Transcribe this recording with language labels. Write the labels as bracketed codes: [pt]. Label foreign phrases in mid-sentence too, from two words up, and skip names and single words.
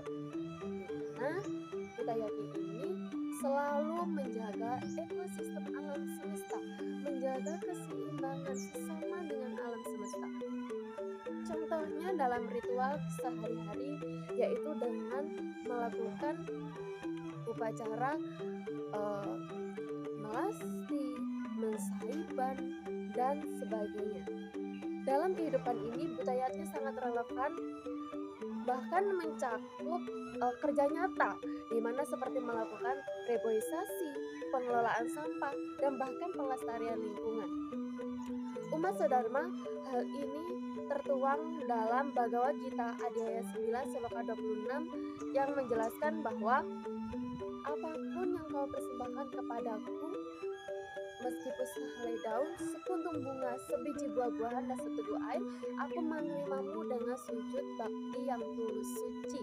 [id] Nah, Bhutayati ini selalu menjaga ekosistem alam semesta, menjaga keseimbangan sesama dengan alam semesta. Contohnya dalam ritual sehari-hari yaitu dengan melakukan upacara melasti, mensaiban, dan sebagainya. Dalam kehidupan ini Bhutayati sangat relevan, bahkan mencakup kerja nyata, di mana seperti melakukan reboisasi, pengelolaan sampah, dan bahkan pelestarian lingkungan. Umat sedharma, hal ini tertuang dalam Bhagavad Gita Adhyaya 9 Sloka 26 yang menjelaskan bahwa apapun yang kau persembahkan kepadaku, meskipun sehelai daun, sepuntung bunga, sebiji buah-buahan, dan seteguh air, aku menerimamu dengan sujud bakti yang tulus suci.